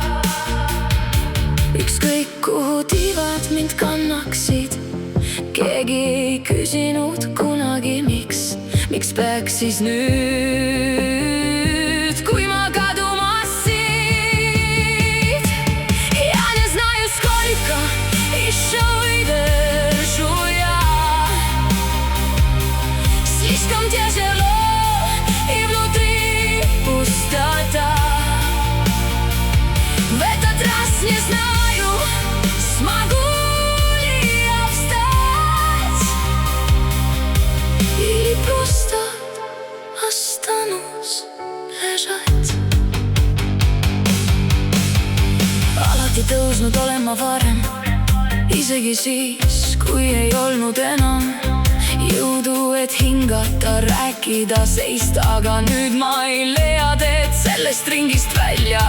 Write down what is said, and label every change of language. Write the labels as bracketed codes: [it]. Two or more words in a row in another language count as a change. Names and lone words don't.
[et] Ükskõik kuhu tiivad mind kannaksid. Keegi ei küsinud kunagi miks. Miks peaks siis nüüd, kui ma kadumas siit? [ru] Ja не знаю, сколько еще выдержу я. Слишком тяжело и внутри пустота. В этот раз не знаю, смогу ли я встать или просто останусь лежать. [et] Alati tõusnud olen ma varem, isegi siis, kui ei olnud enam jõudu, et hingata, rääkida, seista. Aga nüüd ma ei leia teed sellest ringist välja.